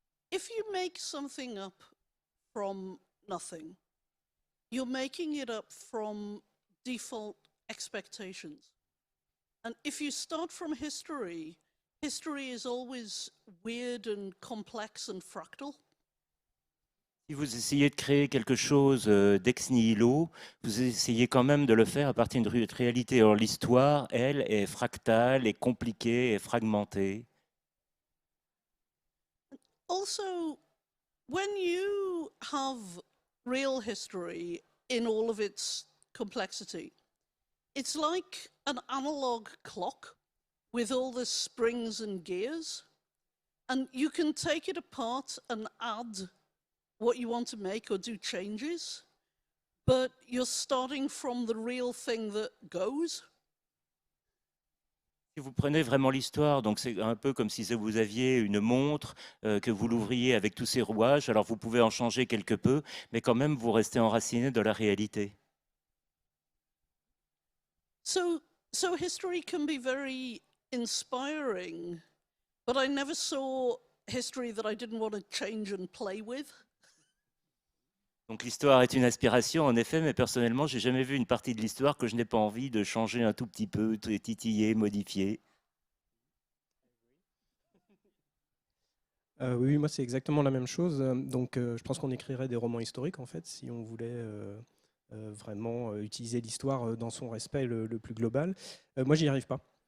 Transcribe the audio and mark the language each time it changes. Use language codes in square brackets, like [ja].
[en] If you make something up from nothing, you're making it up from default expectations. And if you start from history, history is always weird and complex and fractal. [fr] Si vous essayez de créer quelque chose d'ex nihilo, vous essayez quand même de le faire à partir d'une réalité. Alors l'histoire, elle, est fractale, est compliquée, est fragmentée. [en] Also, when you have real history in all of its complexity, it's like an analog clock with all the springs and gears, and you can take it apart and add what you want to make or do changes, but you're starting from the real thing that goes. [fr] Si vous prenez vraiment l'histoire, donc c'est un peu comme si vous aviez une montre, que vous l'ouvriez avec tous ses rouages, alors vous pouvez en changer quelque peu, mais quand même vous restez enraciné de la réalité. [en] So history can be very inspiring, but I never saw history that I didn't want to change and play with. [fr] Donc l'histoire est une inspiration, en effet, mais personnellement, j'ai jamais vu une partie de l'histoire que je n'ai pas envie de changer un tout petit peu, titiller, modifier. Oui, moi c'est exactement la même chose. Donc je pense qu'on écrirait des romans historiques en fait, si on voulait vraiment utiliser l'histoire dans son respect le plus global. Moi j'y arrive pas.